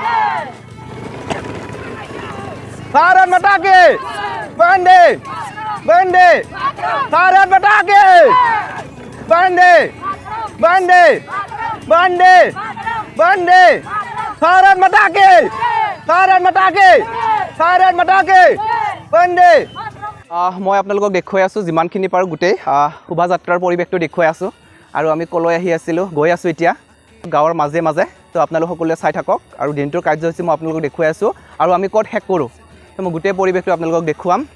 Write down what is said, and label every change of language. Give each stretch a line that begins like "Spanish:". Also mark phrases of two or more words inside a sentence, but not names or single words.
Hindi: भारत माता की, वंदे वंदे भारत माता की, वंदे वंदे वंदे वंदे भारत माता की, भारत माता की, भारत माता की, वंदे।
Assamese: মই আপোনালোকক দেখুৱাই আছোঁ যিমানখিনি পাৰোঁ, গোটেই শোভাযাত্ৰাৰ পৰিৱেশটো দেখুৱাই আছোঁ। আৰু আমি কলৈ আহি আছিলোঁ, গৈ আছোঁ এতিয়া গাঁৱৰ মাজে মাজে। তো আপোনালোক সকলোৱে চাই থাকক আৰু দিনটোৰ কাৰ্যসূচী মই আপোনালোকক দেখুৱাই আছোঁ আৰু আমি ক'ত শেষ কৰোঁ, তো মই গোটেই পৰিৱেশটো আপোনালোকক দেখুৱাম।